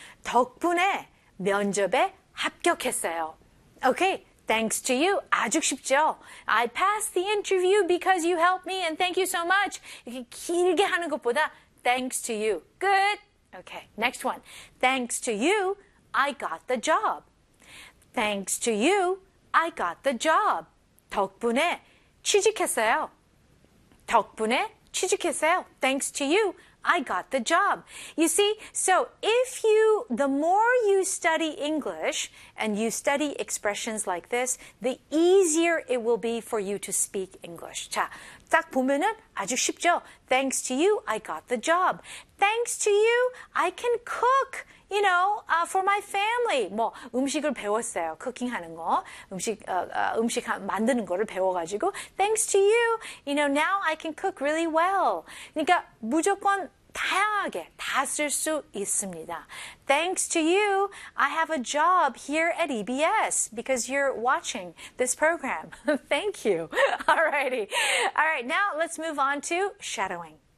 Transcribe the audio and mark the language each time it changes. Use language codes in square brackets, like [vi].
[ko] 덕분에 면접에 합격했어요. [en] Okay, thanks to you. [ko] 아주 쉽죠? [en] I passed the interview because you helped me and thank you so much. [ko] 이렇게 길게 하는 것보다 [en] thanks to you. Good. Okay, next one. Thanks to you, I got the job. Thanks to you, I got the job. [ko] 덕분에 취직했어요. 덕분에 취직했어요. [en] Thanks to you, I got the job. You see, so if you, the more you study English and you study expressions like this, the easier it will be for you to speak English. [ko] 자, 딱 보면은 아주 쉽죠. [en] Thanks to you, I got the job. Thanks to you, I can cook, you know, for my family. [ko] 뭐 음식을 배웠어요. Cooking 하는 거. 음식 만드는 거를 배워가지고. [en] Thanks to you, you know, now I can cook really well. [ko] 그러니까 무조건 다양하게 다 쓸 수 있습니다. [en] Thanks to you, I have a job here at EBS because you're watching this program. Thank you. Alrighty. Alright, now let's move on to shadowing.